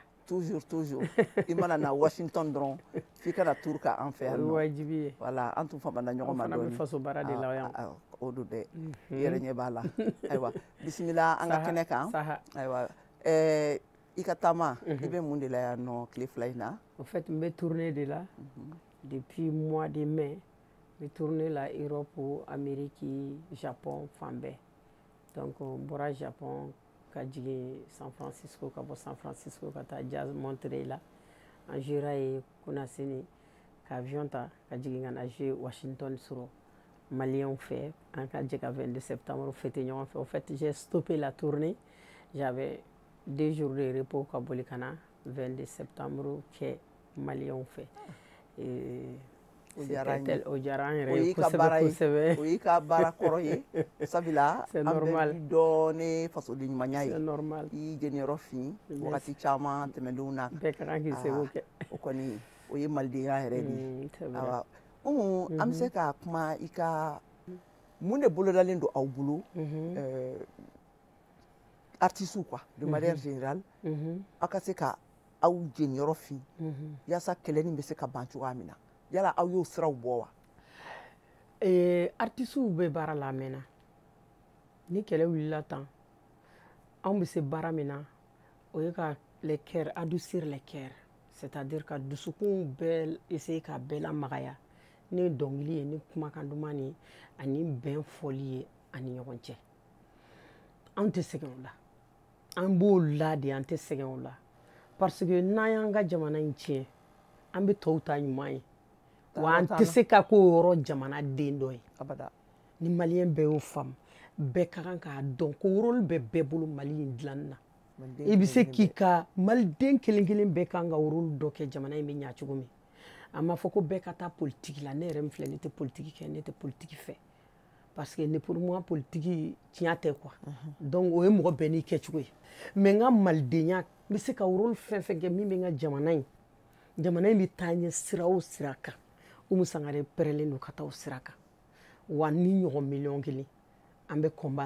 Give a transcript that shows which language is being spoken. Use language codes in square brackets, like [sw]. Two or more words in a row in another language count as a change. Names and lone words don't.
[bm] toujours i mana na Washington dɔrɔn f'i kana turu ka an fɛ yan nɔ wajibi ye voilà an tun famana ɲɔgɔn ma dɔɔni fana bɛ faso baara de la yan o do dɛ i yɛrɛ ɲɛ b'a la ayiwa bisimila an ka kɛnɛ kan ayiwa i ka taama i bɛ mun de la yan nɔ tile fila in na [fr] en fait [bm] n bɛ [fr] tournée de la depuis mois de mai [bm] n bɛ tournée la Europe Amérique Japon fan bɛɛ donc n bɔra Japon ka jigin San Francisco ka bɔ San Francisco ka taa Jazz Montréal la an jouera ye Kunasini ka avion ta ka jigin ka na jouer Washington sɔrɔ Maliens fɛ an ka jɛ ka 22 septembre fêter ɲɔgɔn fɛ [fr] en fait j'ai stoppé la tournée j'avais 2 jours de repos [bm] ka boli ka na 22 septembre kɛ Maliens fɛ o diyara an yɛrɛ ye kosɛbɛ o y'i ka baara kɔrɔ ye sabula an bɛ dɔɔni fasoden ɲumanya ye [fr] c'est normal [bm] i y'i jeniyɔrɔ fin wagati caman tɛmɛnlenw na bɛɛ ka kan k'i seko kɛ o kɔni o ye malidenya yɛrɛ de ye awa Umu an bɛ se ka kuma i ka mun de bolodalen don aw bolo [fr] artistes quoi de manière générale [bm] aw ka se ka aw jeniyɔrɔ fin yaasa kɛlɛ nin bɛ se ka ban cogoya min na yala aw y'o siraw bɔ wa artistes bɛ baara la mɛnna ni kɛlɛ wulila tan anw bɛ se baara min na o ye ka [fr] les cœurs adoucir les cœurs c'est-à-dire [bm] ka dusukun bɛɛ essayer ka bɛɛ lamagaya ni dɔnkili ye ni kumakan duman ni ani bɛn fɔli ye ani ɲɔgɔn cɛ anw tɛ sɛgɛn o la an b'o la de an tɛ sɛgɛn o la [fr] parce que [bm] n'an y'an ka jamana in tiɲɛ an bɛ tɔw ta ɲuman ye wa an tɛ se ka k'o yɔrɔ jamana den dɔ ye ni maliyɛn bɛɛ y'o faamu bɛɛ ka kan k'a dɔn ko rôle bɛ bɛɛ bolo Mali in dilanni na i bɛ se k'i ka maliden kelen kelen bɛɛ kan ka rôle dɔ kɛ jamana in bɛ ɲɛ cogo min a ma fɔ ko bɛɛ ka taa politique la ne yɛrɛ min filɛ ne tɛ politique kɛ ne tɛ politique fɛ [fr] parce que [bm] ne [fr] pour moi [bm] politique tiɲɛ tɛ quoi donc o ye mɔgɔ bɛɛ n'i kɛcogo ye mais n ka malidenya n bɛ se ka rôle fɛn fɛn kɛ min bɛ n ka jamana in bɛ taa ɲɛ sira o sira kan Umu Sangare pɛrɛlen don ka taa o sira kan wa ni ɲɔgɔn miliyɔn kelen an bɛ